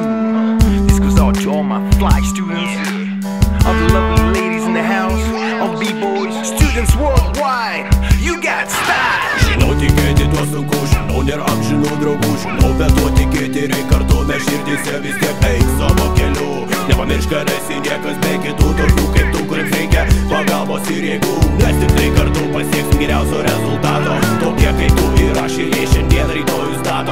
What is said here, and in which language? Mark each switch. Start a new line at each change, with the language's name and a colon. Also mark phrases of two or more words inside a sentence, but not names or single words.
English: This goes out to all my fly students, all the lovely ladies in the house, all b-boys, students worldwide. You got style.
Lithuanian: Žinau, tikėti tuo sunku, žinau, nėra amžinų draugų, žinau, bet tuo tikėti reik kartu, mes širdyse vis tiek eik savo keliu. Nepamiršk, kad esi niekas be kitų, tokių kaip tu, kuriems reikia pagalbos ir jėgų. Nes tik tai kartu pasieksim geriausio rezultato, tokie kaip tu ir aš, ir jie šiandien rytojus stato.